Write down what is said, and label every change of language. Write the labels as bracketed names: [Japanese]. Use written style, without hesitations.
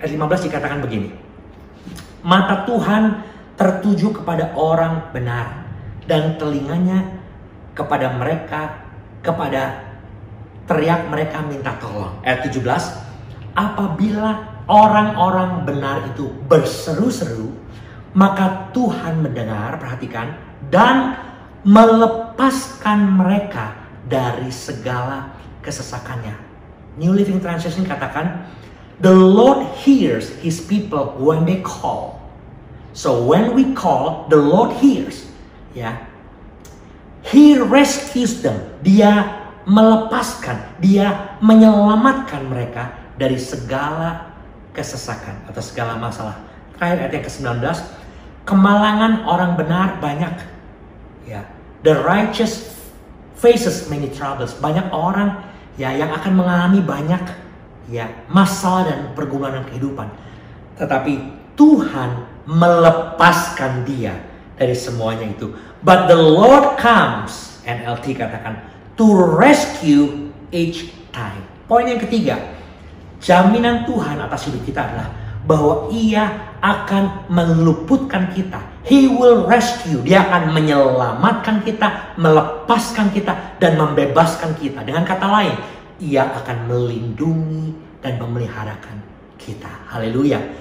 [Indonesian] Ayat 15 dikatakan begini, mata Tuhan tertuju kepada orang benar, dan telinganya kepada mereka, kepada teriak mereka minta tolong. Ayat 17, apabila orang-orang benar itu berseru-seru, maka Tuhan mendengar, perhatikan, dan melepaskan mereka dari segala kesesakannya. [English] New Living Translation katakan, the Lord hears His people when they call. So when we call, the Lord hears. Ya, He rescues them. Dia [Indonesian] melepaskan, dia menyelamatkan mereka dari segala kesesakan atau segala masalah. Terakhir ayat yang ke-19, kemalangan orang benar banyak. [English] Ya, the righteous faces many troubles. [Indonesian] Banyak orang ya yang akan mengalami banyak ya masalah dan pergumulan kehidupan. Tetapi Tuhan melepaskan dia dari semuanya itu. [English] But the Lord comes, NLT katakan, to rescue each time. [Indonesian] Poin yang ketiga, jaminan Tuhan atas hidup kita adalah bahwa Ia akan meluputkan kita. [English] He will rescue. [Indonesian] Dia akan menyelamatkan kita, melepaskan kita, dan membebaskan kita. Dengan kata lain, Ia akan melindungi dan memeliharakan kita. Haleluya.